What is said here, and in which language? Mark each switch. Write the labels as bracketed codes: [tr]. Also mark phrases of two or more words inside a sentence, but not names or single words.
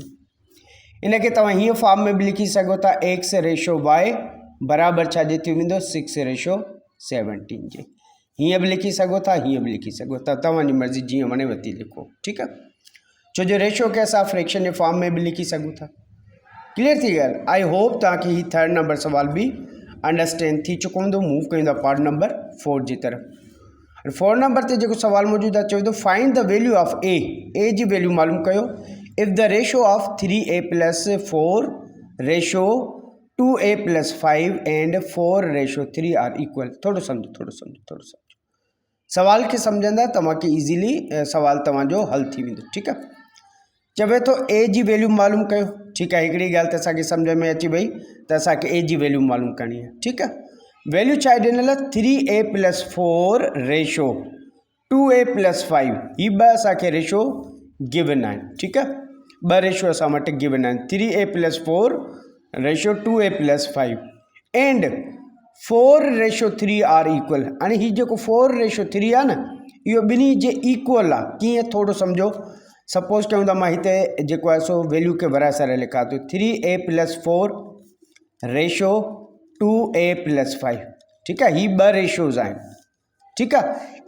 [sd] इनखे तव्हां हीअं फॉर्म में बि लिखी सघो था, x रेशो y बराबर छा जे थी वेंदो, 6 रेशो 17 जे। हीअं बि लिखी सघो था, हीअं बि लिखी सघो था, तव्हांजी मर्ज़ी जीअं वणे वती लिखो। ठीकु आहे। छो जो रेशो खे असां फ्रैक्शन जे फॉर्म में बि लिखी सघूं था। क्लियर थी ॻाल्हि। [en] I hope [sd] तव्हांखे ही 3rd नंबर सवाल बि अंडरस्टैंड थी चुको हूंदो। मूव कयूं पार्ट नंबर 4 जी तरफ़। 4 नंबर ते जो सवाल मौजूद आहे चवे थो [en] find the value of a [sd] जी वैल्यू मालूम कयो [en] if the ratio of 3a+4 ratio 2a+5 and 4:3 are equal. [sd] थोड़ो समझो सवाल के समझंदा तव्हांखे ईज़ीली सवाल तव्हांजो हल थी वेंदो। ठीक आहे। चवे तो ए जी वैल्यू मालूम कयो। [ur] ٹھیک ہے. [sd] हिकिड़ी ॻाल्हि त असांखे सम्झ में अची वई त असांखे ए जी वैल्यू मालूम करणी आहे। ठीक आहे। वैल्यू छा आहे ॾिनल 3a+4 रेशो 2a+5 ही ॿ असांखे रेशो गिवन आहिनि। ठीक आहे। ॿ रेशो असां वटि गिवन आहिनि 3a+4 रेशो 2a+5 [en] and 4:3 are equal. [sd] हाणे ही जेको 4:3 आहे न इहो ॿिन्ही जे इक्वल आहे। कीअं थोरो सम्झो। सपोज कयूं था मां हिते जेको आहे सो वैल्यू खे वराए सरे लिखा थो 3a+4 रेशो 2a+5। ठीक आहे। ही ॿ रेशोज़ आहिनि। ठीक आहे।